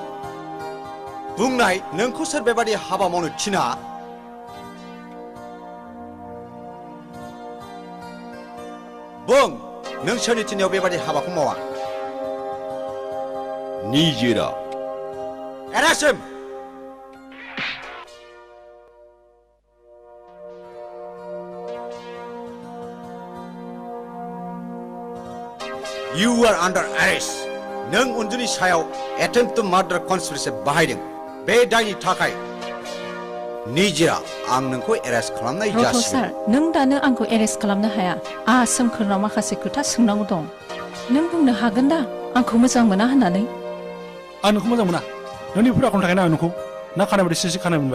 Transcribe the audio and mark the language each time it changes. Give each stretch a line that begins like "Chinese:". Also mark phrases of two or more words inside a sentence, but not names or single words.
Bodo: बुंनाय नोंखौ सोर बेबादि हाबा मावनो थिना? बुं, नों सोरनि थिननायाव बेबादि हाबाखौ मावा? निजेरा. एरासिम!
English: You are under arrest.
Bodo: नों उन्जुनि सायाव
English: attempt to murder conspiracy
Bodo: बाहायदों. बे दायनि थाखाय निजेरा आं नोंखौ एरेस्ट खालामनाय रथ' जासिगोन. सार, नों दानो आंखौ एरेस्ट खालामनो हाया. आंहा सोमखोरनाव माखासे खोथा सोंनांगौ दं. नों बुंनो हागोन दा आंखौ मोजां मोना होननानै? आं नोंखौ मोजां मोना. नोंनि बेफोर आखलनि थाखायनो आं नोंखौ ना खानाय बायदि सिसि खानाय मोनबाय.